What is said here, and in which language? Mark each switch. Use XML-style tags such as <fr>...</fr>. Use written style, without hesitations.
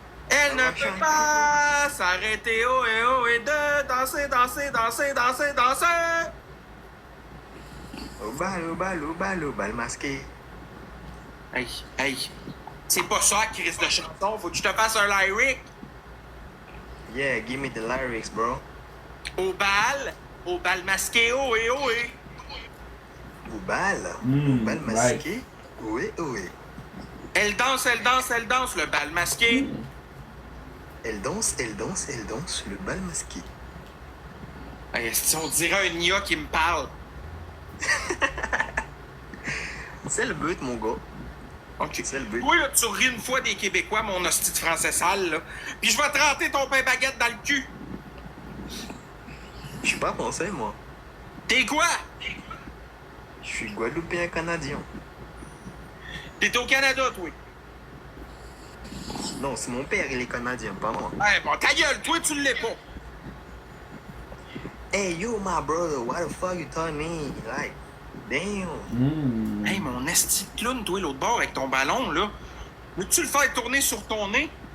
<fr>Elle ne peut pas s'arrêter, oh eh, de danser, danser, danser, danser, danser. Au bal, au bal, au bal, au bal masqué. Hey, c'est pas ça, Chris de chanson, faut que je te fasse un lyric.</fr> <en>Yeah, give me the lyrics, bro.</en> <fr>Au bal masqué, oh eh. Au bal, Mm, au bal masqué, oui, oui. Elle danse, le bal masqué. Elle danse, elle danse, elle danse, le bal masqué. Hey, si on dirait un IA qui me parle. C'est le but, mon gars. OK. C'est le but. Toi, là, tu ris une fois des Québécois, mon hostie de français sale, là. Puis je vais te rentrer ton pain baguette dans le cul. Je suis pas français, moi. T'es quoi? Je suis guadeloupéen canadien. T'es au Canada, toi. Non, c'est mon père, il est canadien, pas moi. Hey, bon, ta gueule, toi, tu l'es pas.</fr> <en>Hey, you my brother, why the fuck you telling me? Like, damn.</en> <fr>Hey, mon esti de clown, toi, l'autre bord, avec ton ballon, là. Veux-tu le faire tourner sur ton nez?</fr>